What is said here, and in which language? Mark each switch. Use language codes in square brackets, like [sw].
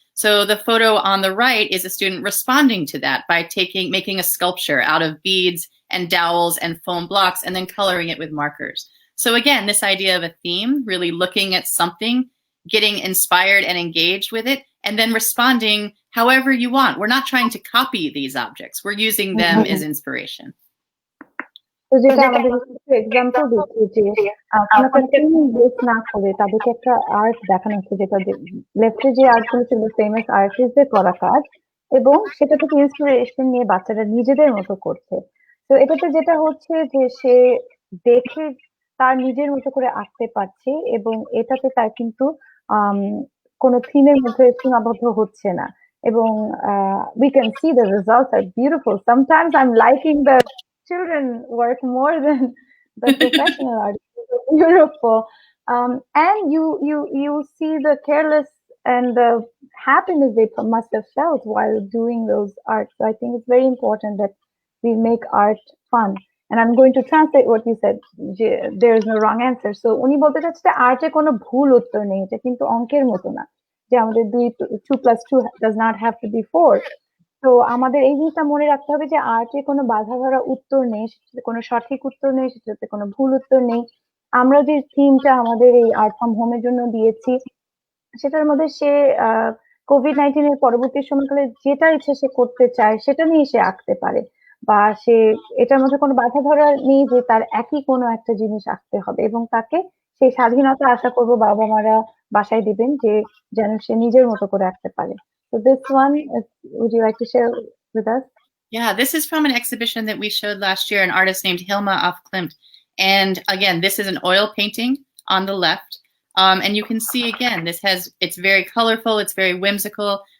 [en] So the photo on the right is a student responding to that by making a sculpture out of beads and dowels and foam blocks and then coloring it with markers. So again, this idea of a theme, really looking at something, getting inspired and engaged with it, and then responding however you want. We're not trying to copy these objects. We're using them as inspiration. [bn] তো যেটা আমাদের example দিচ্ছি যে আপনাকে theme base না করে তাদেরকে একটা আর্ট দেখানো হচ্ছে, যেটা লেফটে যে আর্টগুলো ছিল ফেমাস আর্টিস্টদের করা কাজ, এবং সেটা থেকে ইন্সপিরেশন নিয়ে বাচ্চারা নিজেদের মতো করছে। তো এটাতে যেটা হচ্ছে যে সে দেখে তার নিজের মতো করে আঁকতে পারছে, এবং এটাতে তার কিন্তু কোনো থিমের মধ্যে সীমাবদ্ধ হচ্ছে না, এবং [en] we can see the results are beautiful. Sometimes I'm liking the children work more than the professional artists. It's beautiful. And you see the careless and the happiness they must have felt while doing those art. So I think it's very important that we make art fun. And I'm going to translate what you said. There is no wrong answer. [bn] So উনি বলতে চাচ্ছে আর্টে কোনো ভুল উত্তর নেই, এটা কিন্তু অঙ্কের মতো না যে আমাদের [en] 2 + 2 does not have to be 4. [bn] তো আমাদের এই জিনিসটা মনে রাখতে হবে যে আর্টে কোনো বাধা ধরা উত্তর নেই, সেটাতে কোনো সঠিক উত্তর নেই, সেটাতে কোনো ভুল উত্তর নেই। আমরা যে থিমটা আমাদের এই আর্ট ফ্রম হোমের জন্য দিয়েছি, সেটার মধ্যে সে কোভিড-19 এর পরবর্তী সময়কালে যেটা ইচ্ছে সে করতে চায় সেটা নিয়ে সে আঁকতে পারে, বা সে এটার মধ্যে কোনো বাধা ধরা নেই যে তার একই কোনো একটা জিনিস আঁকতে হবে, এবং তাকে সেই স্বাধীনতা আশা করব বাবা মারা বাসায় দিবেন যে যেন সে নিজের মতো করে আঁকতে পারে। [en] So this one, would you like to share with us? Yeah, this is from an exhibition that we showed last year, an artist named Hilma af Klimt. And again, this is an oil painting on the left. And you can see again, it's very colorful, it's very whimsical.